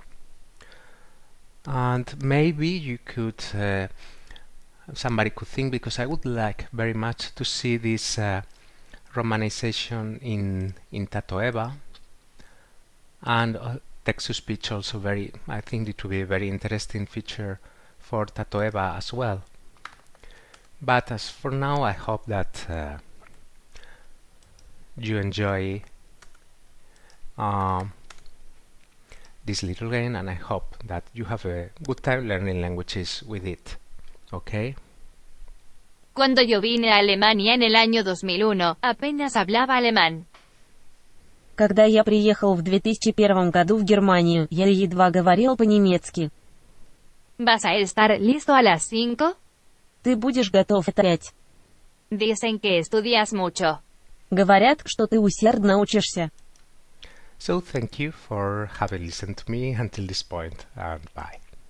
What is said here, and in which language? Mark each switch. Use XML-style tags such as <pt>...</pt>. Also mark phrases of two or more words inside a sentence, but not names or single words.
<en>And maybe you could, somebody could think, because I would like very much to see this romanization in Tatoeba, and text-to-speech also I think it would be a very interesting feature for Tatoeba as well. But as for now, I hope that you enjoy this little game, and I hope that you have a good time learning languages with it. Okay?</en> <es>Cuando yo vine a Alemania en el año 2001, apenas hablaba alemán.</es> <ru>Когда я приехал в 2001 году в Германию, я едва говорил по-немецки.</ru> <es>¿Vas a estar listo a las 5?</es> <ru>Ты будешь готов в 5.</ru> <es>Dicen que estudias mucho.</es> <ru>Говорят, что ты усердно учишься.</ru> <en>So thank you for having listened to me until this point, and bye.</en>